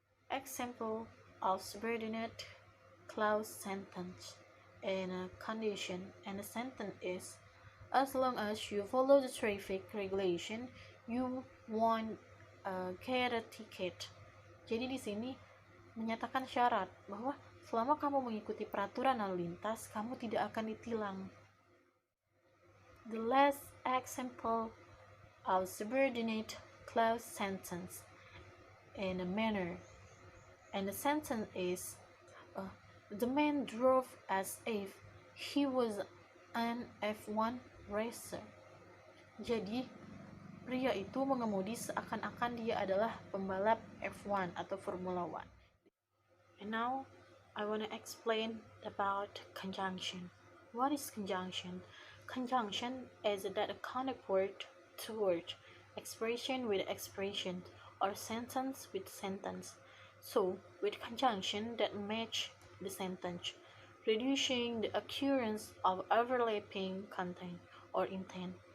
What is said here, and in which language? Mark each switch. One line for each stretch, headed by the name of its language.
English: Example of subordinate clause sentence in a condition, and the sentence is, as long as you follow the traffic regulation, you won't get a ticket.
Indonesian: Jadi di sini menyatakan syarat bahwa selama kamu mengikuti peraturan lalu lintas, kamu tidak akan ditilang.
English: The last example of subordinate clause sentence in a manner, and the sentence is, the man drove as if he was an F1 racer.
Indonesian: Jadi pria itu mengemudi seakan-akan dia adalah pembalap F1 atau Formula 1.
English: And now I want to explain about conjunction. What is conjunction? Conjunction is that a connect word to word, expression with expression, or sentence with sentence. So, with conjunction that match the sentence, reducing the occurrence of overlapping content or intent.